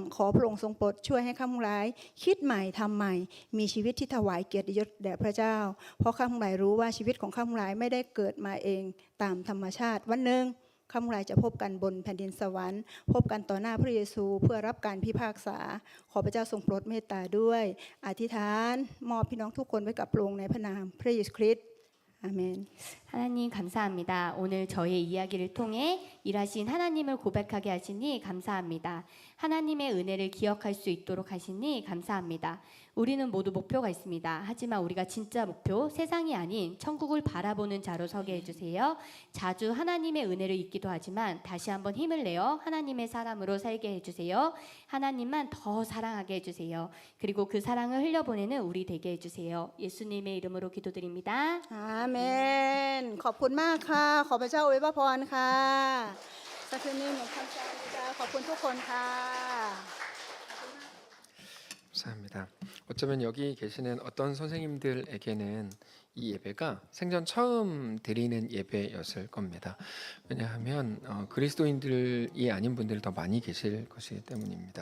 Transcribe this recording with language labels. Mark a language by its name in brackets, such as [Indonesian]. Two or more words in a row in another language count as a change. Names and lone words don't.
[Thai] ขอพระองค์ทรงโปรดช่วยให้ข้าพเจ้าคิดใหม่ทำใหม่มีชีวิตที่ถวายเกียรติยศแด่พระเจ้าเพราะข้าพเจ้ารู้ว่าชีวิตของข้าพเจ้าไม่ได้เกิดมาเองตามธรรมชาติวันหนึ่งข้าพเจ้าจะพบกันบนแผ่นดินสวรรค์พบกันต่อหน้าพระเยซูเพื่อรับการพิพากษาขอพระเจ้าทรงโปรดเมตตาด้วยอธิษฐานมอบพี่น้องทุกคนไว้กับพระองค์ในพระนามพระเยซูคริสต์อาเมน [Korean] 하나님 감사합니다. 오늘 저의 이야기를 통해 일하신 하나님을 고백하게 하시니 감사합니다. 하나님의 은혜를 기억할 수 있도록 하시니 감사합니다. 우리는 모두 목표가 있습니다. 하지만 우리가 진짜 목표, 세상이 아닌 천국을 바라보는 자로 서게 해주세요. 자주 하나님의 은혜를 잊기도 하지만 다시 한번 힘을 내어 하나님의 사람으로 살게 해주세요. 하나님만 더 사랑하게 해주세요. 그리고 그 사랑을 흘려보내는 우리 되게 해주세요. 예수님의 이름으로 기도드립니다. [Thai] อาเมนขอบคุณมากค่ะขอพระเจ้าอวยพรค่ะสักคืนนี้หนูคำสาธุขอบคุณทุกคนค่ะ [Korean] 감사합니다. 어쩌면 여기 계시는 어떤 선생님들에게는 이 예배가 생전 처음 드리는 예배였을 겁니다. 왜냐하면 그리스도인들이 아닌 분들이 더 많이 계실 것이기 때문입니다.